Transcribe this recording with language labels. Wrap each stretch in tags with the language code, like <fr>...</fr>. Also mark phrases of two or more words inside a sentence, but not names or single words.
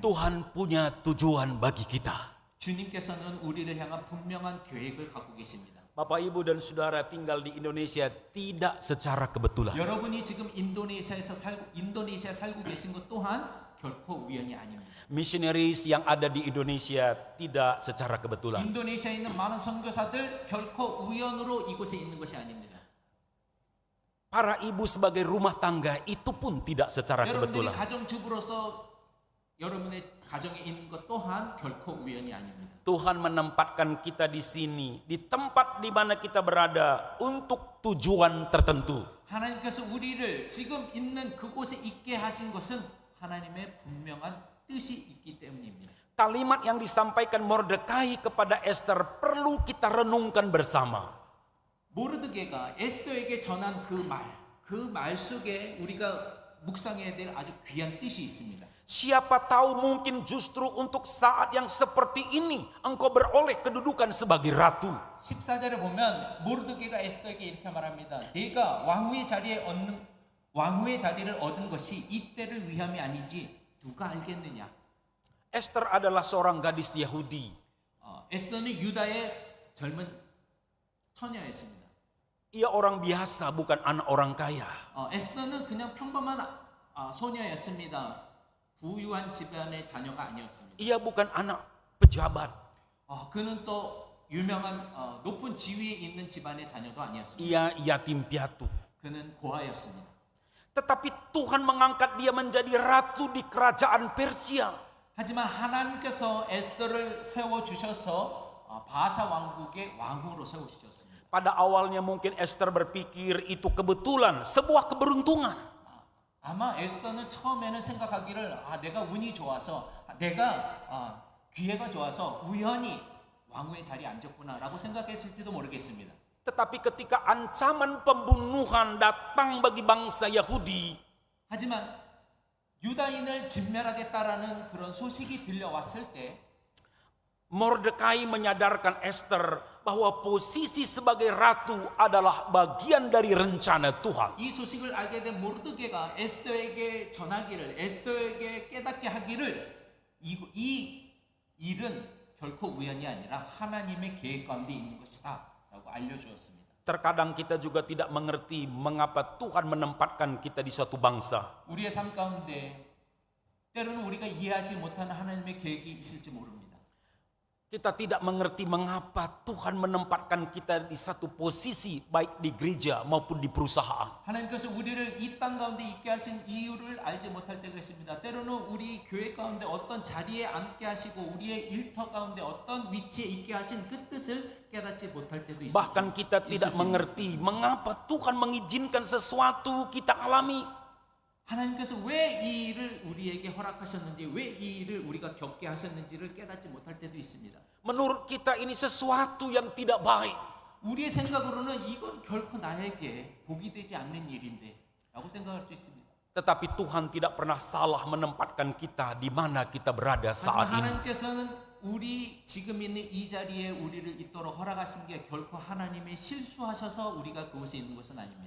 <id>Tuhan punya tujuan bagi kita.</id> <ko>주님께서는 우리를 향한 분명한 계획을 갖고 계십니다.</ko> <id>Bapak, Ibu, dan Saudara tinggal di Indonesia tidak secara kebetulan.</id> <ko>여러분이 지금 인도네시아 살고 계신 것 또한 결코 우연이 아닙니다.</ko> <id>Missionaries yang ada di Indonesia tidak secara kebetulan.</id> <ko>인도네시아에 있는 많은 선교사들 결코 우연으로 이곳에 있는 것이 아닙니다.</ko> <id>Para ibu sebagai rumah tangga itu pun tidak secara</id> <ko>여러분들이</ko> <id>kebetulan.</id> <ko>가정주부로서 여러분의 가정에 있는 것 또한 결코 우연이 아닙니다.</ko> <id>Tuhan menempatkan kita di sini, di tempat di mana kita berada untuk tujuan tertentu.</id> <ko>하나님께서 우리를 지금 있는 그곳에 있게 하신 것은 하나님의 분명한 뜻이 있기 때문입니다.</ko> <id>Kalimat yang disampaikan Mordekai kepada Esther perlu kita renungkan bersama.</id> <ko>모르드게가 에스더에게 전한 그 말 속에 우리가 묵상해야 될 아주 귀한 뜻이 있습니다.</ko> <id>Siapa tahu mungkin justru untuk saat yang seperti ini engkau beroleh kedudukan sebagai ratu.</id> <ko>14절에 보면 모르드게가 에스더에게 이렇게 말합니다. 네가 왕후의 자리를 얻은 것이 이때를 위함이 아닌지 누가 알겠느냐.</ko> <id>Esther adalah seorang gadis Yahudi.</id> <ko>에스더는 유다의 젊은 처녀였습니다.</ko> <id>Ia orang biasa, bukan anak orang kaya.</id> <ko>에스더는 그냥 평범한 소녀였습니다. 부유한 집안의 자녀가 아니었습니다.</ko> <id>Ia bukan anak pejabat.</id> <ko>그는 또 유명한 높은 지위에 있는 집안의 자녀도 아니었습니다.</ko> <id>Ia yatim piatu.</id> <ko>그는 고아였습니다.</ko> <id>Tetapi Tuhan mengangkat dia menjadi ratu di kerajaan Persia.</id> <ko>하지만 하나님께서 에스더를 세워 주셔서 바사 왕국의 왕으로 세우셨습니다.</ko> <id>Pada awalnya mungkin Esther berpikir itu kebetulan, sebuah keberuntungan.</id> <ko>아마 에스더는 처음에는 생각하기를 내가 운이 좋아서 내가 기회가 좋아서 우연히 왕후의 자리에 앉았구나라고 생각했을지도 모르겠습니다.</ko> <id>Tetapi ketika ancaman pembunuhan datang bagi bangsa Yahudi,</id> <ko>하지만 유다인을 진멸하겠다라는 그런 소식이 들려왔을 때</ko> <id>Mordekai menyadarkan Esther bahwa posisi sebagai ratu adalah bagian dari rencana Tuhan.</id> <ko>이 소식을 알게 된 모르드게가 에스더에게 전하기를 에스더에게 깨닫게 하기를 이 일은 결코 우연이 아니라 하나님의 계획 가운데 있는 것이다 라고 알려주었습니다.</ko> <id>Terkadang kita juga tidak mengerti mengapa Tuhan menempatkan kita di suatu bangsa.</id> <ko>우리의 삶 가운데 때로는 우리가 이해하지 못하는 하나님의 계획이 있을지 모릅니다.</ko> <id>Kita tidak mengerti mengapa Tuhan menempatkan kita di satu posisi baik di gereja maupun di perusahaan.</id> <ko>하나님께서 우리를 이 땅 가운데 있게 하신 이유를 알지 못할 때가 있습니다. 때로는 우리 교회 가운데 어떤 자리에 앉게 하시고 우리의 일터 가운데 어떤 위치에 있게 하신 그 뜻을 깨닫지 못할 때도 있습니다.</ko> <id>Bahkan kita tidak mengerti mengapa Tuhan mengizinkan sesuatu kita alami.</id> <ko>하나님께서 왜 이 일을 우리에게 허락하셨는지, 왜 이 일을 우리가 겪게 하셨는지를 깨닫지 못할 때도 있습니다.</ko> <id>Menurut kita ini sesuatu yang tidak baik.</id> <ko>우리의 생각으로는 이건 결코 나에게 복이 되지 않는 일인데 라고 생각할 수 있습니다.</ko> <id>Tetapi Tuhan tidak pernah salah menempatkan kita di mana kita berada</id> <ko>하지만</ko> <id>saat ini.</id> <ko>하나님께서는 우리 지금 있는 이 자리에 우리를 있도록 허락하신 게 결코 하나님의 실수하셔서 우리가 그곳에 있는 것은 아닙니다.</ko>